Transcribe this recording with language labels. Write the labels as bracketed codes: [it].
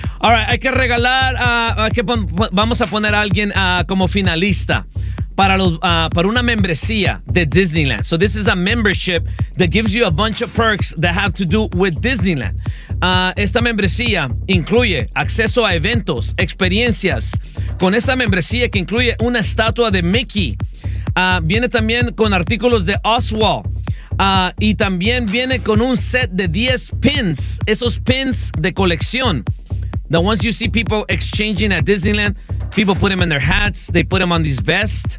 [en] All right, [es] hay que regalar, vamos a poner a alguien como finalista para una membresía de Disneyland. [en] So this is a membership that gives you a bunch of perks that have to do with Disneyland. [es] Esta membresía incluye acceso a eventos, experiencias. Con esta membresía que incluye una estatua de Mickey, viene también con artículos de Oswald. Y también viene con un set de 10 pins, esos pins de colección. [en] The ones you see people exchanging at Disneyland, people put them in their hats, they put them on these vests.